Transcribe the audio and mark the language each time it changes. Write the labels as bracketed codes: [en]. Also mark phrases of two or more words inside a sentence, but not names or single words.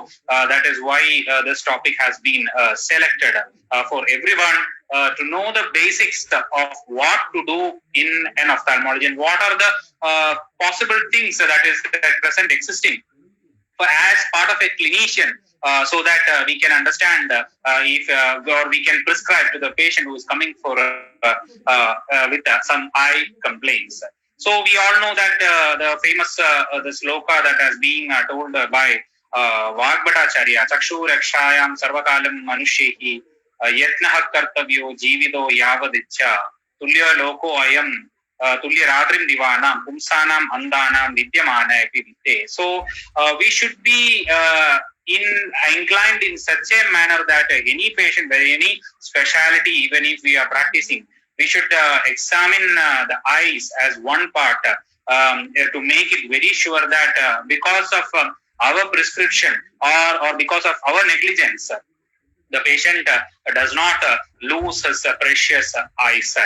[en] That is why this topic has been selected for everyone to know the basics of what to do in an ophthalmology and what are the possible things that is at present existing as part of a clinician, so that we can understand if or we can prescribe to the patient who is coming for with some eye complaints. So we all know that the famous the sloka that has been told by Vagbhatacharya, [sa] चक्षुः रक्षायां सर्वकालं मनुष्यैः यत्नः कर्तव्यो जीवितो यावदिच्छा तुल्यो लोकोऽयं तुल्या रात्रिः दिवानां पुंसाम् अन्धानां विद्यमानेऽपि. [en] So we should be inclined in such a manner that any patient, where any specialty, even if we are practicing, we should examine the eyes as one part to make it very sure that because of our prescription or because of our negligence, the patient does not lose his precious eyesight.